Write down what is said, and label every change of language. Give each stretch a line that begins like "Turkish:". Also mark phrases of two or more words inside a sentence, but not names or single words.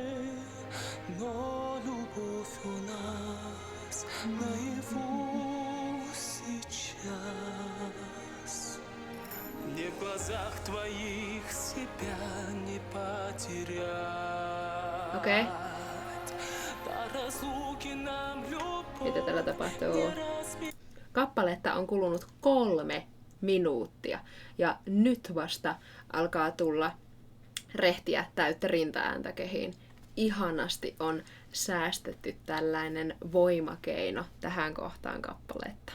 Russian: Но любовь у нас наяву сейчас. Мне в глазах твоих себя не потерять.
Finnish: Okei.
Russian: До разлуки нам
Finnish: Mitä tällä
Russian: любовь
Finnish: tapahtuu?
Russian: не разменять.
Finnish: Kappaletta on kulunut 3 minuuttia ja nyt vasta alkaa tulla rehtiä täyttä rintaääntä kehiin. ihanasti on säästetty tällainen voimakeino tähän kohtaan kappaletta.